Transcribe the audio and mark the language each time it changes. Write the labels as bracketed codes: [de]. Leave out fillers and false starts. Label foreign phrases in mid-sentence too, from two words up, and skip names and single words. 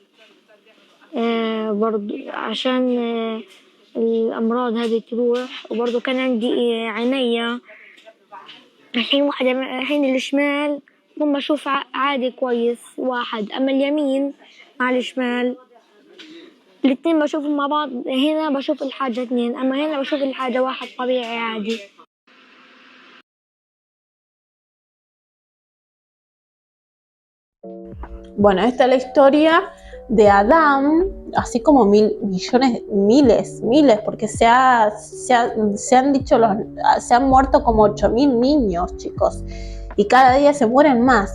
[ar] برضو عشان الامراض هذه تروح وبرضو كان عندي عينيا الحين الشمال هم اشوف عادي كويس واحد اما اليمين مع الشمال الاتنين بشوفهم مع بعض هنا بشوف الحاجة اتنين أما هنا بشوف الحاجة واحد طبيعي عادي. [es] Bueno, esta es la historia de Adán, así como miles, porque se han dicho, se han muerto como 8.000 niños, chicos, y cada día se mueren más.